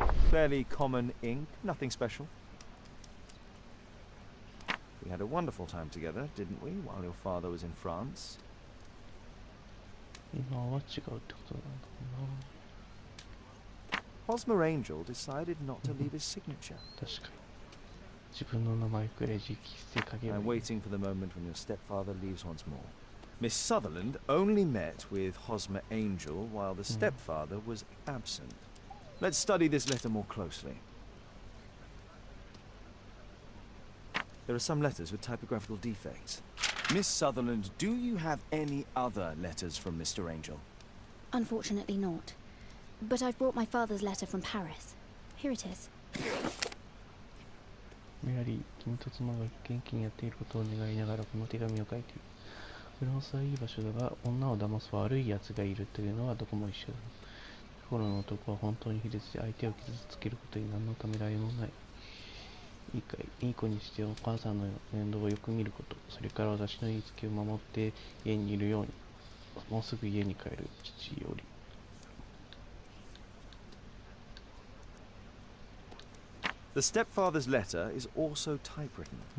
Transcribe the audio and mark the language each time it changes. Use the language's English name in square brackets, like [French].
[English] Fairly common ink, nothing special. We had a wonderful time together, didn't we, while your father was in France? [Japanese] 今は違うってことなんだろうな。 [English] Hosmer Angel decided not to leave his signature. [Japanese] 確かに。自分の名前くらい直筆で書けばいい。 [English] I'm waiting for the moment when your stepfather leaves once more. Miss Sutherland only met with Hosmer Angel while the stepfather was absent. Let's study this letter more closely. There are some letters with typographical defects. Miss Sutherland, do you have any other letters from Mr. Angel? Unfortunately not. But I've brought my father's letter from Paris. Here it is. [Japanese] メアリー、君と妻が元気にやっていることを願いながらこの手紙を書いている。フランスはいい場所だが、女を騙す悪い奴がいるというのはどこも一緒だ。心の男は本当に卑劣で相手を傷つけることに何のためらいもない。いいかい、いい子にしてお母さんの面倒をよく見ること、それから私の言いつけを守って家にいるように。もうすぐ家に帰る父より。 [English] The stepfather's letter is also typewritten.